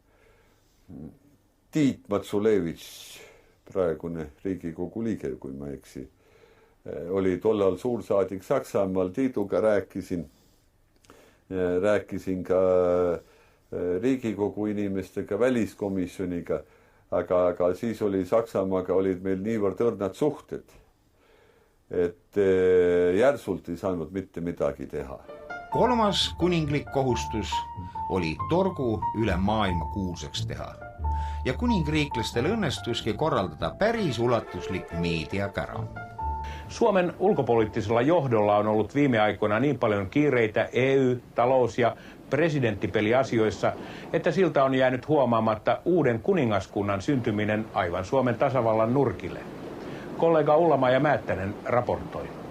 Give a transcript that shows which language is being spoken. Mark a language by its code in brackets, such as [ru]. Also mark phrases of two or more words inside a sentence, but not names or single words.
[et] Tiit Matsulevitš, praegune Riigikogu liige, kui ma eksi, oli tollal suursaadik Saksamaal, Tiiduga rääkisin rääkisin ka Riigikogu inimestega, väliskomisjoniga, aga siis oli Saksamaaga olid meil niivõrd õrnad suhted, et järsult ei saanud mitte midagi teha. Kolmas kuninglik kohustus oli torgu üle maailma kuulsaks teha ja kuningriiklastel õnnestuski korraldada päris ulatuslik meediakära. [fi] Suomen ulkopoliittisella johdolla on ollut viime aikoina niin paljon kiireitä EU-, talous- ja presidenttipeliasioissa, että siltä on jäänyt huomaamatta uuden kuningaskunnan syntyminen aivan Suomen tasavallan nurkille. Kollega Ulla-Maija Määttänen raportoi.